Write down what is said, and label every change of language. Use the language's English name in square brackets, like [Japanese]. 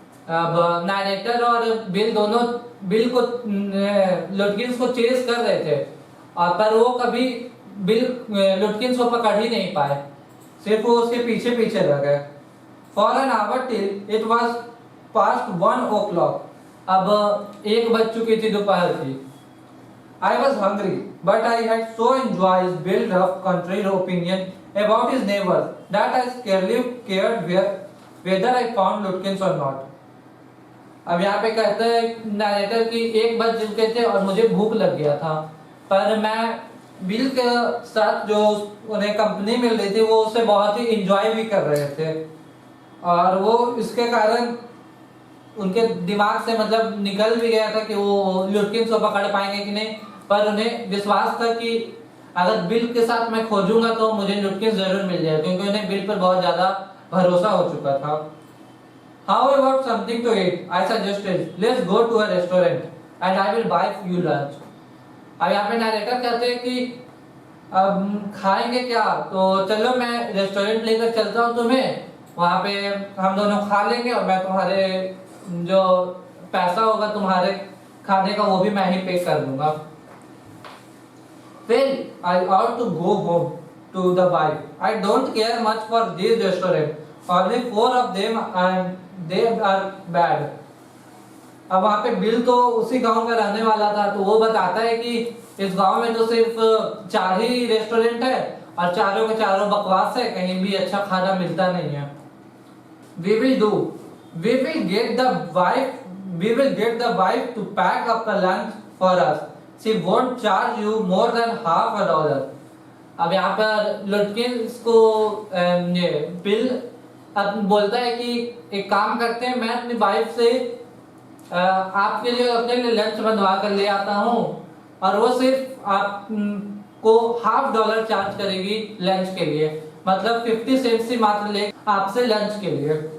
[Hindi] अब नरेटर और बिल दोनों बिल को लुटकिंस को चेस कर रहे थे, और पर वो कभी बिल लुटकिंस को पकड़ ही नहीं पाए, सिर्फ वो उसके पीछे पीछे रह गए। [English] for an hour till it was past 1 o'clock, [Hindi] अब 1 बज चुकी थी दोपहर की। [English] I was hungry, but I had so enjoyed his built-up country opinion about his neighbors that I scarcely cared whether I found Lutkins or not. [Hindi] अब यहाँ पे कहते हैं नरेटर कि 1 बज चुके थे और मुझे भूख लग गया था, पर मैं बिल के साथ जो उन्हें कंपनी मिल रही थी वो उसे बहुत ही इंजॉय भी कर रहे थे, और वो इसके कारण उनके दिमाग से मतलब निकल भी गया था कि वो लुटकिंस को पकड़ पाएंगे कि नहीं, पर उन्हें विश्वास था कि अगर बिल के साथ मैं खोजूंगा तो मुझे लुटकिंस जरूर मिल जाएगा, क्योंकि उन्हें बिल पर बहुत ज्यादा भरोसा हो चुका था। [English] How about something to eat? I suggested. Let's go to a restaurant and I will buy you lunch. [Hindi] अब यहाँ पे नरेटर कहते हैं कि अब खाएंगे क्या, तो चलो मैं रेस्टोरेंट लेकर चलता हूँ तुम्हें, वहाँ पे हम दोनों खा लेंगे और मैं तुम्हारे जो पैसा होगा तुम्हारे खाने का वो भी मैं ही पे कर दूंगा। [English] Well, I ought to go home to the wife. I don't care much for these restaurants. Only 4 of them and they are bad. [Hindi] अब वहाँ पे बिल तो उसी गांव का रहने वाला था, तो वो बताता है कि इस गांव में तो सिर्फ 4 ही रेस्टोरेंट है और चारों के चारों बकवास है, कहीं भी अच्छा खाना मिलता नहीं है। [English] We will do. We will get the wife to pack up a lunch for us. She won't charge you more than $50. [Hindi] अब यहाँ पर लुटकिंस को ये बिल अब बोलता है कि एक काम करते हैं, मैं अपनी वाइफ से आपके लिए अपने लिए लंच बनवा कर ले आता हूँ, और वो सिर्फ आपको $50 चार्ज करेगी लंच के लिए, मतलब 50 सेंट ही मात्र ले आपसे लंच के लिए।